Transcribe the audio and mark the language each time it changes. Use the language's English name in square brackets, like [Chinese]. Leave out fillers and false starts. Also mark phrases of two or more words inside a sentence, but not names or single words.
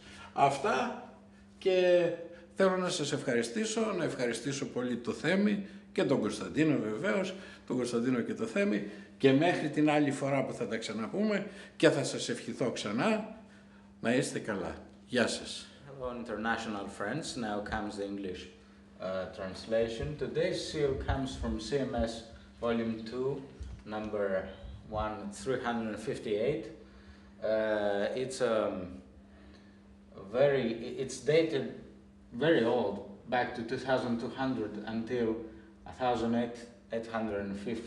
[Greek] Αυτά, και θέλω να σας ευχαριστήσω, να ευχαριστήσω πολύ το Θέμη και τον Κωνσταντίνο βεβαίως, τον Κωνσταντίνο και το Θέμη, και μέχρι την άλλη φορά που θα τα ξαναπούμε και θα σας ευχηθώ ξανά, να είστε καλά. Γεια σας. [English] Hello international friends, now comes the English translation. Today's seal comes from CMS volume 2, number 1358. It's dated very old, back to 2200 until 1850.